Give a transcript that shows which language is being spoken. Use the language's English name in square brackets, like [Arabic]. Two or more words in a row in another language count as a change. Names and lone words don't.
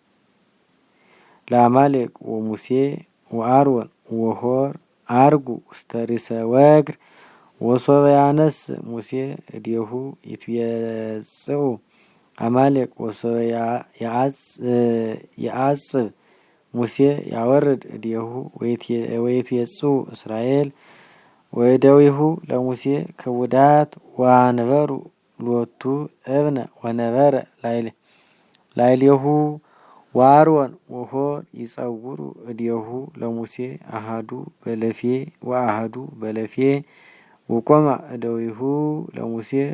[Geez] ለአማሌቅ ወሙሴ ወአሮን ወሖር አርጉ ውስተ ርእሰ ወግር ወሶበ ያነስእ ሙሴ እዴሁ ይትቤጽኡ አማሌቅ ወሶበ ያዕጽብ ሙሴ ያወርድ እዴሁ ወይትቤጽኡ እስራኤል ወእደዊሁ ለሙሴ ክቡዳት ወአንበሩ ሎቱ እብነ ወነበረ ላዕሌሁ ወአሮን ወሖር ይጸውሩ እዴሁ ለሙሴ አሐዱ በለፌ ወአሐዱ በለፌ ወቆማ እደዊሁ ለሙሴ